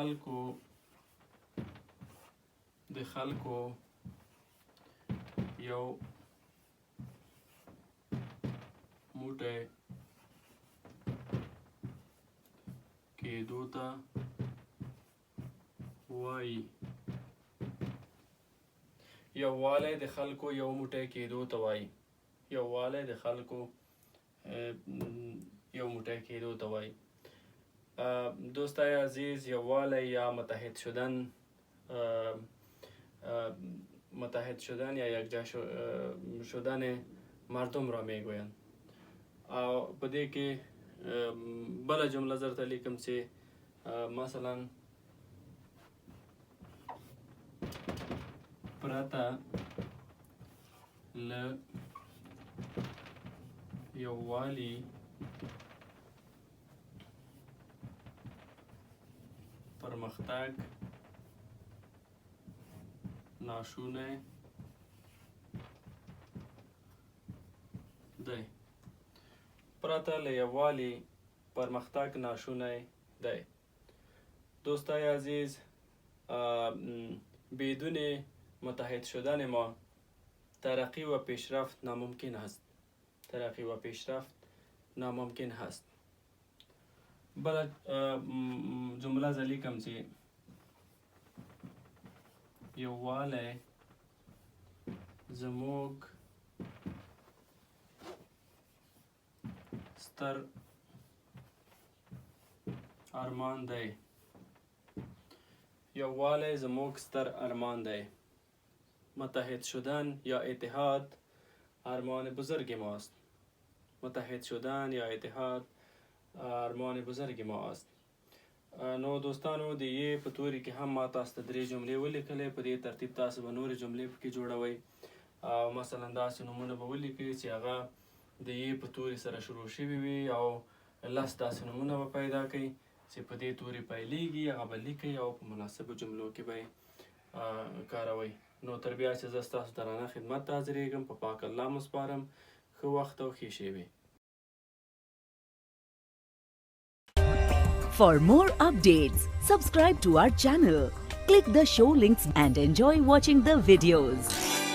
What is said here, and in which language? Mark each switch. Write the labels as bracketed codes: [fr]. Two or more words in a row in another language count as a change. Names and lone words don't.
[ps] خلکو یو موټی کېدو ته وایي. یووالی د خلکو یو موټی کېدو ته وایي. یووالی د خلکو یو موټی کېدو ته وایي. [fa] دوستای عزیز، یووالی یا متحد شدن متحد شدن یا یکجا شدن مردم را میگویند. [ps] او په دې کې بله جمله زر ته لیکم چې مثلا پرته له یووالي پرمختګ ناشونی دی. پرته له یووالي پرمختګ ناشونی دی. [fa] دوستای عزیز، بدون متحد شدن ما ترقی و پیشرفت ناممکن است. ترقی و پیشرفت ناممکن هست. [ps] بله جمله زه لیکم چې یووالی زموږ ستر ارمان دی. یووالی زموږ ستر ارمان دی. [fa] متحد شدن یا اتحاد ارمان بزرگ ماست. متحد شدن یا اتحاد ارمان بزرگ ما است. [ps] نو دوستانو د یې په توري کې هم ما تاسو ته 3 جملې ولیکلې. په دې ترتیب تاسو به نورې جملې پکې جوړوئ او مثلا داسې نومونه به ولیکئ چې هغه د یې په توري سره شروع شوي وي او 10 داسې نومونه به پیدا کړئ چې په دې توري پیلیږي، هغه به لیکئ او په مناسبو جملو کې به یې کاروئ. نو تر بیا چې زه ستاسو درانه خدمت ته حاضرېږم، په پاک الله مو سپارم. ښه وخت او ښې شېبې. [en] For more updates, subscribe to our channel, click the show links and enjoy watching the videos.